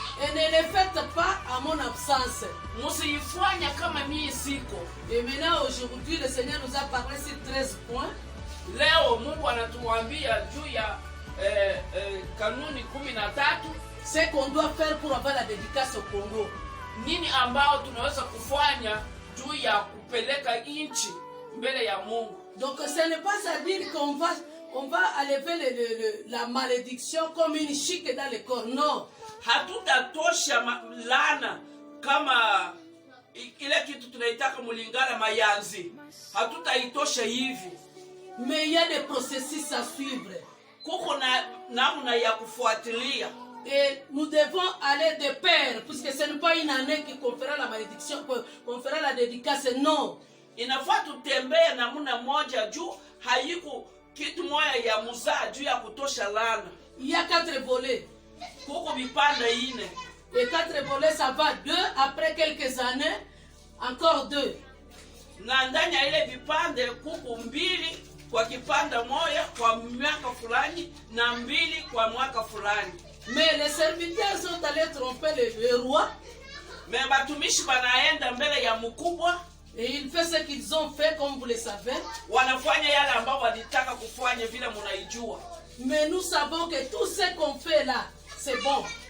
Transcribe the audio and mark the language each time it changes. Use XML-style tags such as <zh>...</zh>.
<fr>Et ne le faites pas à mon absence.</fr> <sw>Musifanya kama mimi siko.</sw> <fr>Et maintenant aujourd'hui le Seigneur nous a parlé sur 13 points.</fr> <sw>Leo Mungu anatuambia juu ya kanuni 13</sw> <fr>ce qu'on doit faire pour avoir la dédicace au Congo.</fr> <sw>Nini ambao tunaweza kufanya juu ya kupeleka nchi mbele ya Mungu.</sw> <fr>Donc ce n'est pas à dire qu'on va enlever la malédiction comme une chic dans le corps. Non.</fr> <sw>Hatutatosha laana kama ile kitu tunaitaka mulingala mayanzi. Hatutaitosha hivi.</sw> <fr>Mais il y a des processus à suivre.</fr> <sw>Kuko na namna ya kufuatilia.</sw> <fr>Et nous devons aller de pair, puisque ce n'est pas une année qui conférera la malédiction, qu'on fera la dédicace. Non.</fr> <sw>Inafaa tutembee namna moja juu haiko kitu moja ya muzaa juu ya kutosha laana.</sw> <fr>Il y a 4 volets.</fr> <sw>Kuko vipande 4.</sw> <fr>Et 4 volets ça va 2, après quelques années encore 2.</fr> <sw>Na ndani ya ile vipande kuko 2 kwa kipanda moja kwa miaka fulani na 2 kwa mwaka fulani.</sw> <fr>Mais les serviteurs sont allés tromper le roi.</fr> <sw>Mais batumishi banaenda mbele ya mkubwa.</sw> <fr>Et ils font ce qu'ils ont fait, comme vous le savez.</fr> <sw>Wanafanya yale ambao walitaka kufanya vile mnaijua.</sw> <fr>Mais nous savons que tout ce qu'on fait là, c'est bon.</fr>